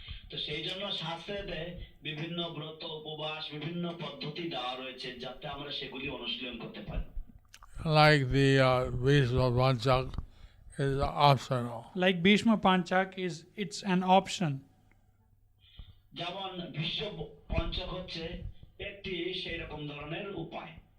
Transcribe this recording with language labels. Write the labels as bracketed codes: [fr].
[bn] তো সেই জন্য শাস্ত্রে বিভিন্ন ব্রত, উপবাস, বিভিন্ন পদ্ধতি দেওয়া রয়েছে যাতে আমরা সেগুলি অনুশীলন করতে পারি। [en] Like the Bhishma Panchak is optional. Like Bhishma Panchak it's an option. [bn] যেমন ভীষ্ম পঞ্চক হচ্ছে একটি সেই রকম ধরনের উপায়।